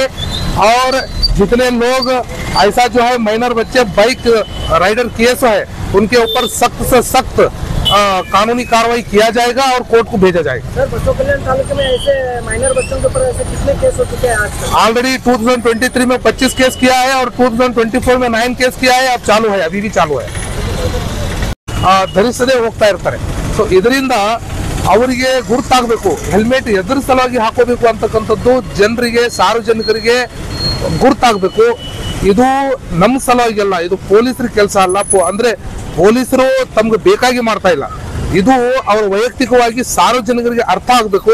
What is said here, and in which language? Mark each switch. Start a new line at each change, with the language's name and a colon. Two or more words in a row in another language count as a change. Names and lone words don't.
Hindi: और जितने लोग ऐसा जो है माइनर बच्चे
English: bike rider case
Hindi: है उनके ऊपर सख्त से सख्त कानूनी कार्रवाई किया जाएगा और कोर्ट को भेजा जाएगा। सर, बसवा कल्याण तालुके में ऐसे माइनर बच्चों के ऊपर ऐसे कितने केस हो चुके हैं आज तक? ऑलरेडी 2023 में 25 केस किया है और 2024 में 9 केस किया है। अब चालू है, अभी भी चालू है,
Kannada: ಧರಿಸದೆ ಹೋಗ್ತಾ ಇರ್ತಾರೆ। ಸೊ ಇದರಿಂದ ಅವರಿಗೆ ಗುರುತಾಗಬೇಕು, ಹೆಲ್ಮೆಟ್ ಎದುರು ಸಲುವಾಗಿ ಹಾಕೋಬೇಕು ಅಂತಕ್ಕಂಥದ್ದು ಜನರಿಗೆ, ಸಾರ್ವಜನಿಕರಿಗೆ ಗುರುತಾಗಬೇಕು. ಇದು ನಮ್ಮ ಸಲುವಾಗಿ ಅಲ್ಲ, ಇದು ಪೊಲೀಸರ ಕೆಲಸ ಅಲ್ಲ. ಅಂದ್ರೆ ಪೊಲೀಸರು ತಮ್ಗೆ ಬೇಕಾಗಿ ಮಾಡ್ತಾ ಇಲ್ಲ, ಇದು ಅವರ ವೈಯಕ್ತಿಕವಾಗಿ ಸಾರ್ವಜನಿಕರಿಗೆ ಅರ್ಥ ಆಗಬೇಕು.